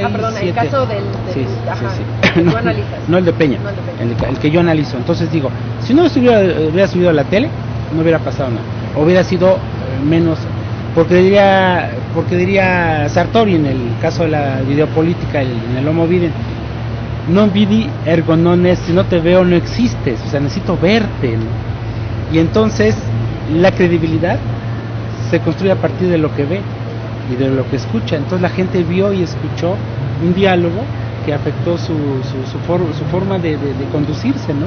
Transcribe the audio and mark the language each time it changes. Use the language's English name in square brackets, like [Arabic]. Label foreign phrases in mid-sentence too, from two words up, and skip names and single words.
[Spanish] perdón, 7. El caso del sí, ajá, sí. Que tú analizas. No el de Peña, no el de Peña. El que yo analizo. Entonces digo, si no hubiera subido a la tele, no hubiera pasado nada. Hubiera sido menos, porque diría Sartori en el caso de la videopolítica, en el Homo Videns, [Latin] non vidi ergo non est, [Spanish] si no te veo no existes, o sea, necesito verte, ¿no? Y entonces la credibilidad se construye a partir de lo que ve y de lo que escucha. Entonces la gente vio y escuchó un diálogo que afectó su forma de conducirse, ¿no?